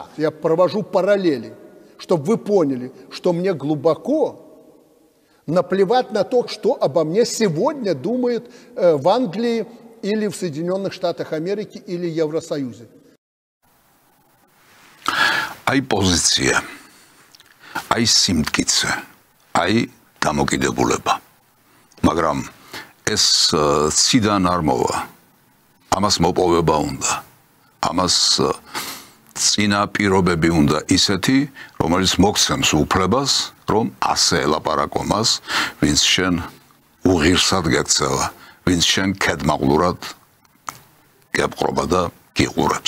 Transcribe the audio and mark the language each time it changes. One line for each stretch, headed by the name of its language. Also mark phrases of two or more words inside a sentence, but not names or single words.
Russian: Я провожу параллели, чтобы вы поняли, что мне глубоко наплевать на то, что обо мне сегодня думают в Англии или в Соединенных Штатах Америки или Евросоюзе.
Georgian: აი პოზიცია, აი სიმტკიცე, აი დამოკიდებულება. მაგრამ ეს ციდან არ მოვა. ამას მოპოვება უნდა. ამას წინა პირობები უნდა ისეთი, რომელიც მოგცემს უფლებას, რომ ასე ელაპარაკო მას, ვინც შენ უღირსად გექცევა, ვინც შენ ქედმაღლურად გეპყრობა და გიყურებს.